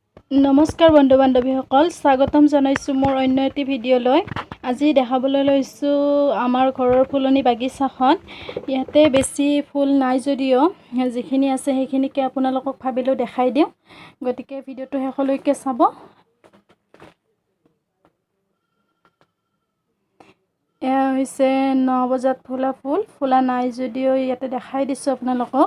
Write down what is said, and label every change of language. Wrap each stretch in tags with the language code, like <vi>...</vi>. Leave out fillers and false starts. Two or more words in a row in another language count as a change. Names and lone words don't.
<as>নমস্কাৰ বন্ধু বান্ধৱীসকল স্বাগতম জনাইছো মোৰ অন্য এটি ভিডিঅ'লৈ। আজি দেখাবলৈ লৈছো আমাৰ ঘৰৰ ফুলনি বাগিচাখন। ইয়াতে বেছি ফুল নাই যদিও যিখিনি আছে সেইখিনিকে আপোনালোকক ভাবিলো দেখাই দিও। গতিকে ভিডিওটো শেষলৈকে চাব। এয়া হৈছে 9 বজাত ফুলা নাই যদিও ইয়াতে দেখাই দিছো আপোনালোকক।</as>